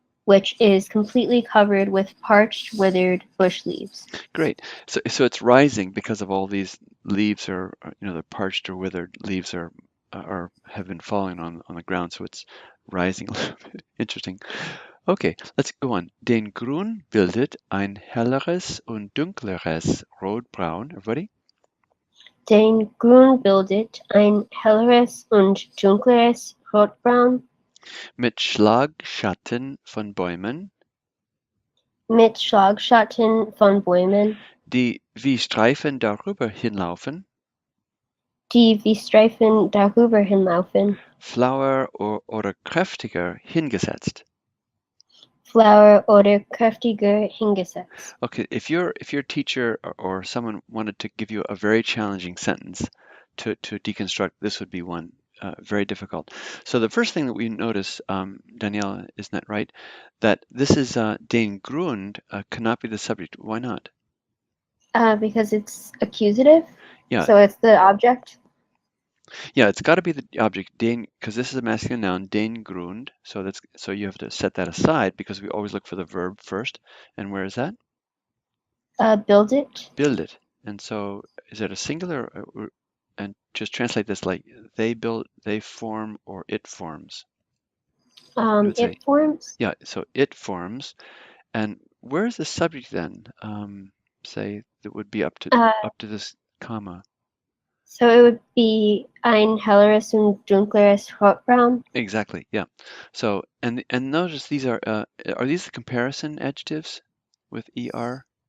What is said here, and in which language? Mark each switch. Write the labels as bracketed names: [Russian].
[English] which is completely covered with parched, withered bush leaves. Great. So it's rising because of all these leaves the parched or withered leaves are have been falling on the ground, so it's rising a little bit. Interesting. Okay, let's go on. [German] Den Grün bildet ein helleres und dunkleres Rotbraun. [English] Everybody? [German] Den Grün bildet ein helleres und dunkleres Rotbraun Mit Schlagschatten von Bäumen, mit Schlagschatten von Bäumen, die wie Streifen darüber hinlaufen, die wie Streifen darüber hinlaufen, flauer oder kräftiger hingesetzt. Flower oder kräftiger hingesetzt. [English] Okay, if your teacher or someone wanted to give you a very challenging sentence to deconstruct, this would be one. Very difficult. So the first thing that we notice, Daniela, isn't that right? That this is den Grund cannot be the subject. Why not? Because it's accusative, Yeah, so it's the object. yeah, it's got to be the object den, because this is a masculine noun, den Grund. So you have to set that aside because we always look for the verb first. And where is that? Build it. Bildet. And so is it a singular? And just translate this like they build, they form, or it forms. We would say, It forms. yeah, so it forms. And where is the subject then? Say that would be Uh, up to this comma. so it would be [German] ein helleres und dunkleres Rotbraun. [English] Exactly, yeah. So and notice these are these the comparison adjectives with er?